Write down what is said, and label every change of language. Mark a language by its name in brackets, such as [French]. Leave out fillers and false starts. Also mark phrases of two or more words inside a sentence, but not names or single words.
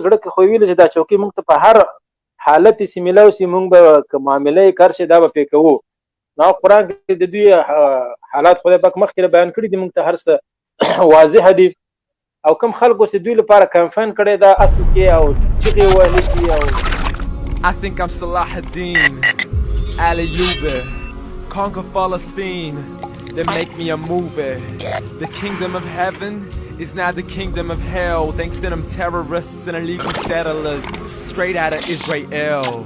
[Pashto] زړه کې خو ویلې چې دا چوکۍ موږ ته په هر حالت یې میلاو سي، موږ به که معامله یې کار شي دا به پرې کوو. نو قرآن کې د دوی حالات خدای پاک مخکې بیان کړي دي، موږ ته هر څه واضح دي. او کوم خلکو چې دوی لپاره کمپاین کړی دا اصل کې او چغې وهلې دي او [English] I think I'm Salah ad-Din Ali-Ube, conquer Palestine, then make me a movie. The kingdom of heaven is now the kingdom of hell, thanks to them terrorists and illegal settlers straight out of Israel.